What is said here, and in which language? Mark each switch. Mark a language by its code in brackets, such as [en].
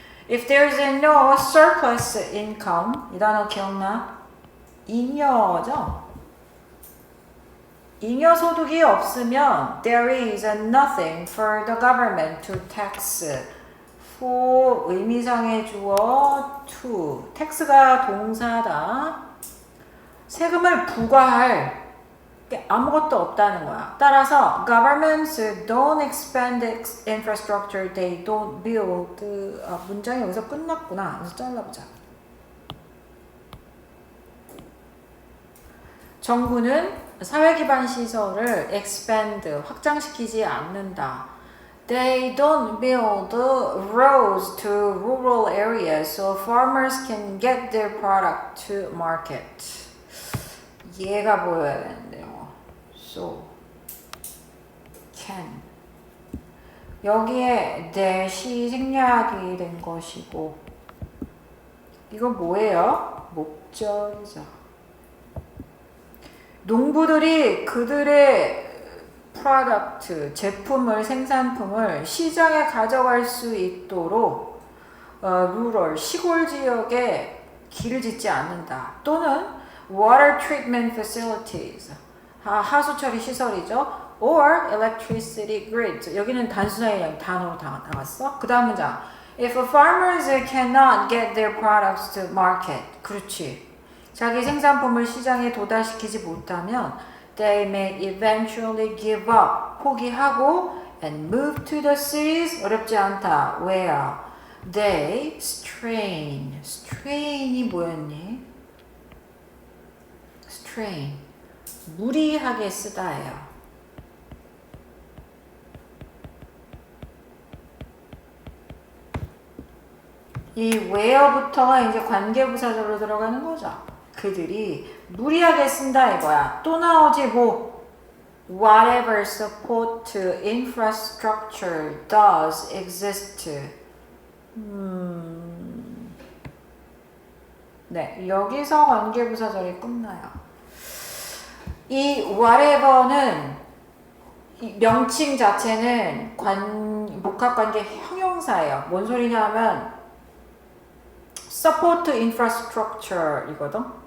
[en] If there's no surplus income, [ko] 이 단어 기억나? 잉여죠? 잉여 소득이 없으면 [en] there is nothing for the government to tax. [ko] for 의미상의 주어 to tax가 동사다. 세금을 부과할 게 아무것도 없다는 거야. [en] 따라서 governments don't expand infrastructure, they don't build. [ko] 문장이 여기서 끝났구나. 그래서 잘라보자. 정부는 사회기반 시설을 expand, 확장시키지 않는다. [en] They don't build roads to rural areas so farmers can get their product to market. [ko] 얘가 보여야 되는데요. So, can. 여기에 that이 생략이 된 것이고 이건 뭐예요? 목적이죠. 농부들이 그들의 프로덕트, 제품을, 생산품을 시장에 가져갈 수 있도록 rural, 시골 지역에 길을 짓지 않는다. 또는 [en] water treatment facilities, [ko] 하수 처리 시설이죠. [en] or electricity grid. [ko] 여기는 단순하게 단어로 다 나왔어. 그 다음 문장. [en] If farmers cannot get their products to market. [ko] 그렇지. 자기 생산품을 시장에 도달시키지 못하면 [en] they may eventually give up. [ko] 포기하고 [en] and move to the cities. [ko] 어렵지 않다. [en] Where? They strain. [ko] strain이 뭐였니? strain. 무리하게 쓰다예요. 이 where부터가 이제 관계부사절로 들어가는 거죠. 그들이 무리하게 쓴다 이거야. 또 나오지 뭐 [en] whatever support to infrastructure does exist. [ko] 네, 여기서 관계부사절이 끝나요. 이 whatever는 이 명칭 자체는 복합관계 형용사예요. 뭔 소리냐면 [en] support infrastructure [ko] 이거든.